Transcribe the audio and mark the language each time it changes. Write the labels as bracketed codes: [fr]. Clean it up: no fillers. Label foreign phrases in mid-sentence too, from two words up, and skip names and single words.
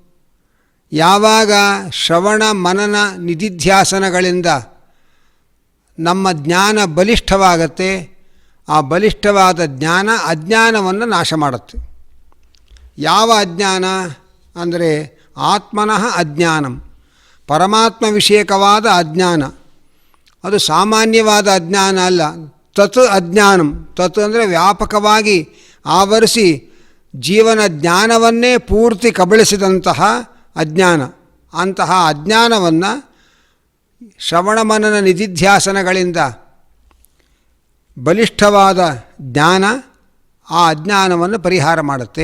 [kn] ಯಾವಾಗ ಶ್ರವಣ ಮನನ ನಿಧಿಧ್ಯಾಸನಗಳಿಂದ ನಮ್ಮ ಜ್ಞಾನ ಬಲಿಷ್ಠವಾಗತ್ತೆ, ಆ ಬಲಿಷ್ಠವಾದ ಜ್ಞಾನ ಅಜ್ಞಾನವನ್ನು ನಾಶ ಮಾಡುತ್ತೆ. ಯಾವ ಅಜ್ಞಾನ ಅಂದರೆ [sa] ಆತ್ಮನಃ ಅಜ್ಞಾನಂ, [kn] ಪರಮಾತ್ಮ ವಿಷಯಕವಾದ ಅಜ್ಞಾನ. ಅದು ಸಾಮಾನ್ಯವಾದ ಅಜ್ಞಾನ ಅಲ್ಲ. [sa] ತತ್ ಅಜ್ಞಾನಂ. [kn] ತತ್ ಅಂದರೆ ವ್ಯಾಪಕವಾಗಿ ಆವರಿಸಿ ಜೀವನ ಜ್ಞಾನವನ್ನೇ ಪೂರ್ತಿ ಕಬಳಿಸಿದಂತಹ ಅಜ್ಞಾನ. ಅಂತಹ ಅಜ್ಞಾನವನ್ನು ಶ್ರವಣಮನನ ನಿಧಿಧ್ಯಾಸನಗಳಿಂದ ಬಲಿಷ್ಠವಾದ ಜ್ಞಾನ ಆ ಅಜ್ಞಾನವನ್ನು ಪರಿಹಾರ ಮಾಡುತ್ತೆ.